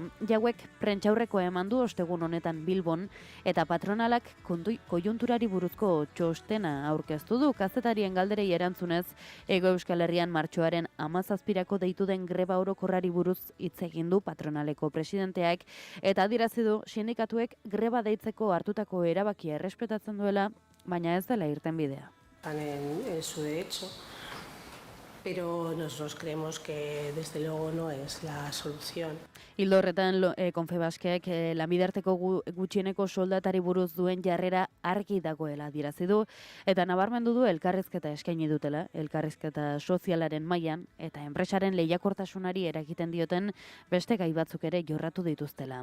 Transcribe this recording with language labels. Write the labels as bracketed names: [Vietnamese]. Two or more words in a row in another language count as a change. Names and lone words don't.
[Basque] Jauek prentsaurrekoa eman du ostegun honetan Bilbon eta patronalak koiunturari buruzko txostena aurkeztu du. Kazetarien galderei erantzunez, Hego Euskal Herrian martxoaren 17irako deitu den greba orokorrari buruz hitz egin du patronaleko presidenteak eta adierazi du sindikatuek greba deitzeko hartutako erabakia errespetatzen duela, baina ez dela irten bidea. [Spanish] Están en su derecho, pero nosotros creemos que desde luego no es la solución. [Basque] Ildo horretan Confebaskeak lanbidarteko gutxieneko soldatari buruz duen jarrera argi dagoela adierazi du eta nabarmendu du elkarrizketa eskaini dutela, elkarrizketa sozialaren mailan eta enpresaren lehiakortasunari eragiten dioten beste gai batzuk ere jorratu dituztela.